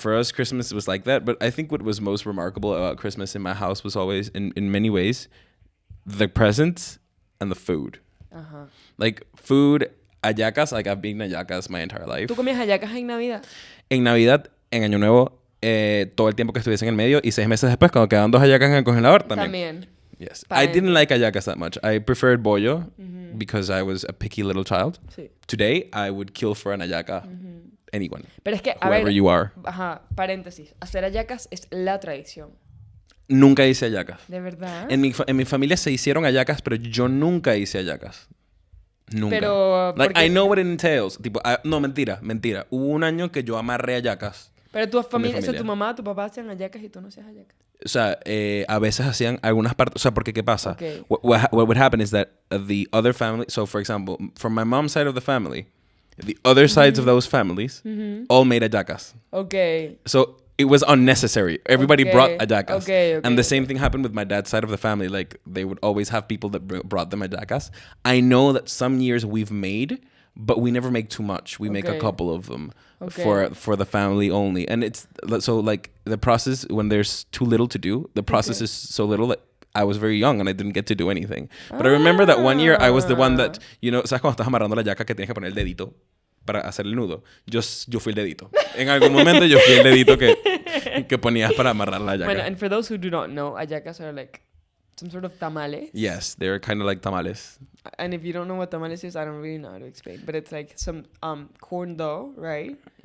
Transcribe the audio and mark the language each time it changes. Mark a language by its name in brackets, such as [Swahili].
[English] For us, Christmas was like that. But I think what was most remarkable about Christmas in my house was always, in many ways, the presents and the food. Like, food, hallacas, like, I've been hallacas my entire life. [Spanish] ¿Tú comías hallacas en Navidad? En Navidad, en Año Nuevo, todo el tiempo que estuviese en el medio, y 6 meses después, cuando quedaban 2 hallacas en el congelador, también. [English] Yes. I didn't like hallacas that much. I preferred bollo because I was a picky little child. Sí. Today, I would kill for an hallaca. Anyone. [Spanish] Pero es que, [English] whoever you are. [Spanish] Ajá, paréntesis. Hacer hallacas es la tradición. Nunca hice hallacas. ¿De verdad? En mi familia se hicieron hallacas, pero yo nunca hice hallacas. Nunca. Pero, [English] like, I know what it entails. [Spanish] Tipo, no, mentira. Hubo un año que yo amarré hallacas. Pero tu familia, o sea, tu mamá, tu papá hacían hallacas y tú no hacías hallacas. O sea, a veces hacían algunas partes. O sea, porque ¿qué pasa? [English] Okay. What would happen is that the other family. So, for example, from my mom's side of the family, the other sides of those families all made hallacas. Okay. So it was unnecessary. Everybody brought hallacas. Okay. And the same thing happened with my dad's side of the family. Like, they would always have people that brought them hallacas. I know that some years we've made, but we never make too much. We make a couple of them for the family only. And it's so, like, the process, when there's too little to do, the process is so little that I was very young and I didn't get to do anything. But I remember that one year I was the one that, you know, ¿sabes cuando estás amarrando la hallaca que tienes que poner el dedito para hacer el nudo? [Spanish] Yo fui el dedito. En algún momento yo fui el dedito que ponías para amarrar la hallaca. [English] Bueno, and for those who do not know, hallacas are like some sort of tamales. Yes, they're kind of like tamales. And if you don't know what tamales is, I don't really know how to explain. But it's like some corn dough, right?